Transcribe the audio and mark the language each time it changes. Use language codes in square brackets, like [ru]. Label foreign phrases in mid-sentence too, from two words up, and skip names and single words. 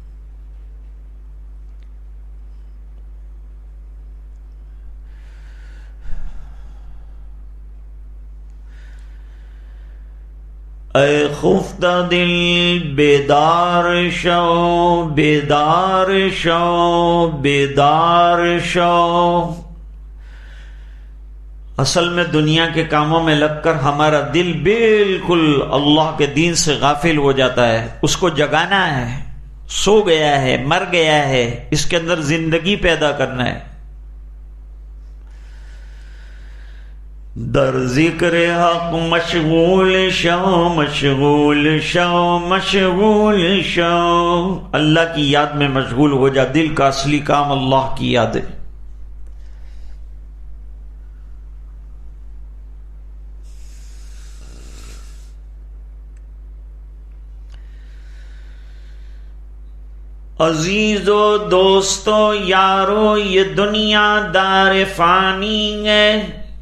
[fa] اے خفتہ دل بیدار شو، بیدار شو، بیدار شو۔ [ur] اصل میں دنیا کے کاموں میں لگ کر ہمارا دل بالکل اللہ کے دین سے غافل ہو جاتا ہے۔ اس کو جگانا ہے، سو گیا ہے، مر گیا ہے، اس کے اندر زندگی پیدا کرنا ہے۔ [fa] در ذکر حق مشغول شو، مشغول شو، مشغول شو۔ [ur] اللہ کی یاد میں مشغول ہو جا، دل کا اصلی کام اللہ کی یاد ہے۔ عزیزو دوستو یارو، یہ دنیا دار فانی ہے۔